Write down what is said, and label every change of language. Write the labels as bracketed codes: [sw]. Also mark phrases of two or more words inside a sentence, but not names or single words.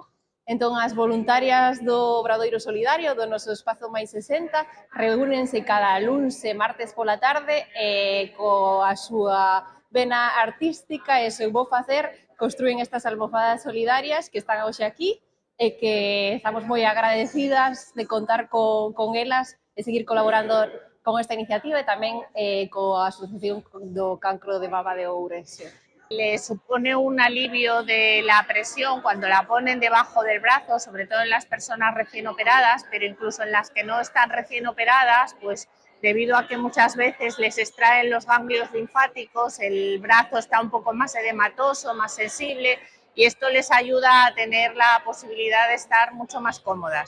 [gl] Entón, as voluntarias do Obradoiro Solidario, do noso Espazo máis 60, reúnense cada luns e martes pola tarde coa súa vena artística e seu bo facer construen estas almofadas solidarias que están hoxe aquí e que estamos moi agradecidas de contar con elas e seguir colaborando con esta iniciativa e tamén coa Asociación do Cancro de Mama de Ourense. [es] Le supone un alivio de la presión cuando la ponen debajo del brazo, sobre todo en las personas recién operadas, pero incluso en las que no están recién operadas, pues debido a que muchas veces les extraen los ganglios linfáticos, el brazo está un poco más edematoso, más sensible, y esto les ayuda a tener la posibilidad de estar mucho más cómodas.